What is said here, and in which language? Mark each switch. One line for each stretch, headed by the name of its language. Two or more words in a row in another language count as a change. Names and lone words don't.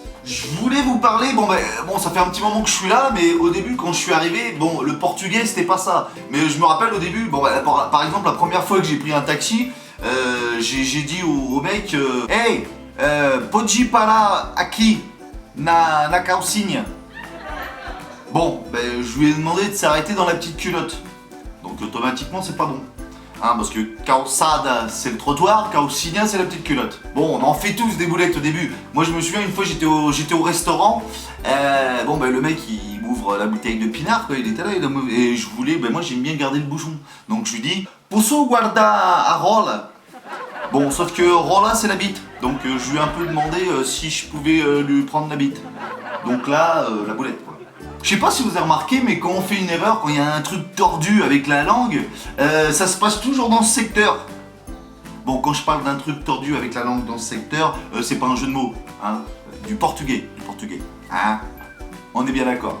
French: Je voulais vous parler, bon ça fait un petit moment que je suis là, mais au début quand je suis arrivé, bon le portugais c'était pas ça. Mais je me rappelle au début, par exemple la première fois que j'ai pris un taxi, j'ai dit au mec,
Portuguese: hey, pode parar aqui, na calcinha.
French: Bon, je lui ai demandé de s'arrêter dans la petite culotte. Donc automatiquement c'est pas bon. Hein, parce que calçada c'est le trottoir, calcinha c'est la petite culotte. Bon, on en fait tous des boulettes au début. Moi je me souviens une fois j'étais au restaurant, le mec il m'ouvre la bouteille de pinard, quoi, il était là, et je voulais, moi j'aime bien garder le bouchon. Donc je lui dis,
Portuguese: posso guardar a rola?
French: Bon, sauf que rola c'est la bite. Donc je lui ai un peu demandé si je pouvais lui prendre la bite. Donc là, la boulette quoi. Je sais pas si vous avez remarqué, mais quand on fait une erreur, quand il y a un truc tordu avec la langue, ça se passe toujours dans ce secteur. Bon, quand je parle d'un truc tordu avec la langue dans ce secteur, c'est pas un jeu de mots, hein, du portugais, hein, on est bien d'accord.